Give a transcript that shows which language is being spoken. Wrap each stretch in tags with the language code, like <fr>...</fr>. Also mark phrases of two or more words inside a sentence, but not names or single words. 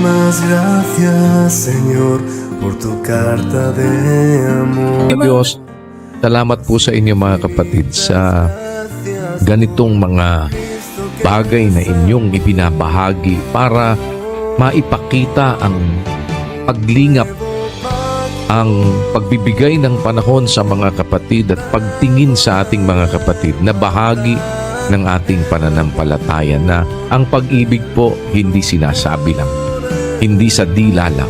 <es>Muchísimas gracias, Señor, por tu carta de amor.</es> <tl>Diyos, salamat po sa inyo mga kapatid sa ganitong mga bagay na inyong ibinabahagi para maipakita ang paglingap, ang pagbibigay ng panahon sa mga kapatid at pagtingin sa ating mga kapatid na bahagi ng ating pananampalataya na ang pag-ibig po hindi sinasabi lang, hindi sa dila lang.</tl>